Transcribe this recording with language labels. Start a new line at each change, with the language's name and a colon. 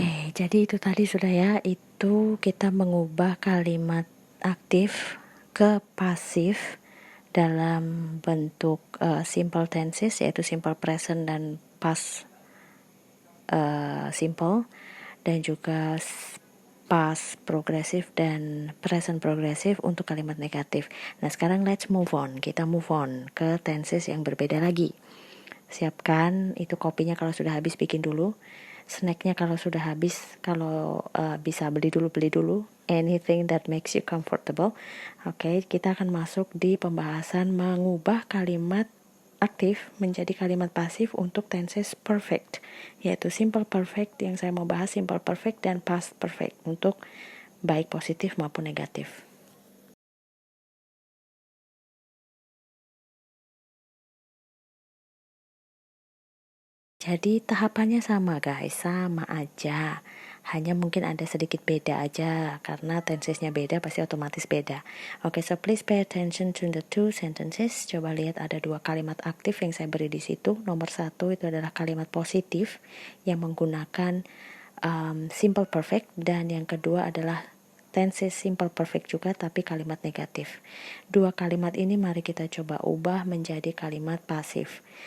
Indonesian: Jadi itu tadi sudah ya, itu kita mengubah kalimat aktif ke pasif dalam bentuk simple tenses, yaitu simple present dan past simple, dan juga past progresif dan present progresif untuk kalimat negatif. Nah sekarang
English: let's move on,
Indonesian: kita move on ke tenses yang berbeda lagi. Siapkan itu kopinya kalau sudah habis, bikin dulu. Snacknya kalau sudah habis, kalau bisa beli dulu.
English: Anything that makes you comfortable.
Indonesian: Oke, kita akan masuk di pembahasan mengubah kalimat aktif menjadi kalimat pasif untuk tenses perfect, yaitu simple perfect. Yang saya mau bahas simple perfect dan past perfect untuk baik positif maupun negatif. Jadi tahapannya sama guys, sama aja. Hanya mungkin ada sedikit beda aja, karena tensesnya beda pasti otomatis beda.
English: Oke, so please pay attention to the two sentences.
Indonesian: Coba lihat ada dua kalimat aktif yang saya beri di situ. Nomor 1 itu adalah kalimat positif yang menggunakan simple perfect, dan yang kedua adalah tenses simple perfect juga tapi kalimat negatif. Dua kalimat ini mari kita coba ubah menjadi kalimat pasif.